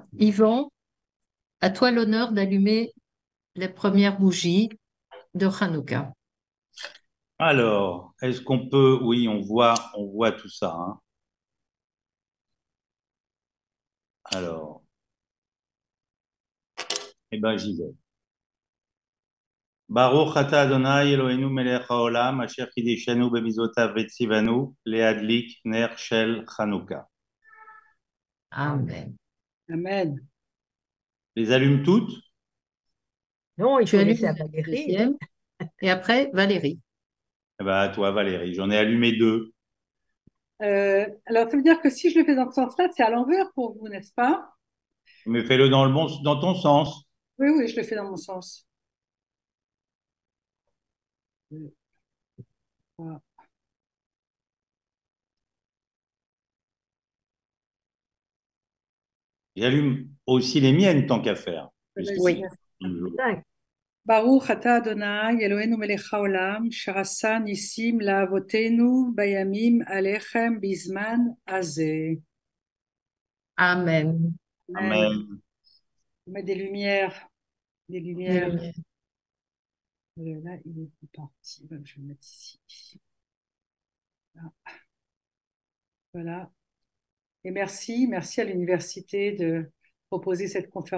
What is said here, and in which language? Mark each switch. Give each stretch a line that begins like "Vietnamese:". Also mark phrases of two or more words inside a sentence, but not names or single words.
French: Yvan, à toi l'honneur d'allumer les premières bougies de Hanouka. Alors, est-ce qu'on peut, oui, on voit tout ça, hein. Alors, eh ben, j'y vais.
Hebrew: ברוך אתה אדוני אלוהינו מלך העולם, אשר קדשנו במצותיו וצונו, להדליק נר של חנוכה. Amen. Amen.
French: Les allume toutes? Non, il Tu faut allumes laisser à la Valérie. deuxième et après Valérie. Eh ben, à toi, Valérie. J'en ai allumé deux. Alors, ça veut dire que si je le fais dans ce sens-là, c'est à l'envers pour vous, n'est-ce pas? Mais fais-le dans ton sens. Oui, oui, je le fais dans mon sens. Voilà. J'allume aussi les miennes tant qu'à faire. Puisque Oui. c'est-
Hebrew: ברוך אתה אדוני אלוהינו מלך העולם, שעשה ניסים לאבותינו בימים אלכם בזמן הזה. Amen. Amen. Amen.
French: On met des lumières, des Des lumières. lumières. Là, il est parti. Je vais le mettre ici. Là. Voilà. Et merci à l'université de proposer cette conférence.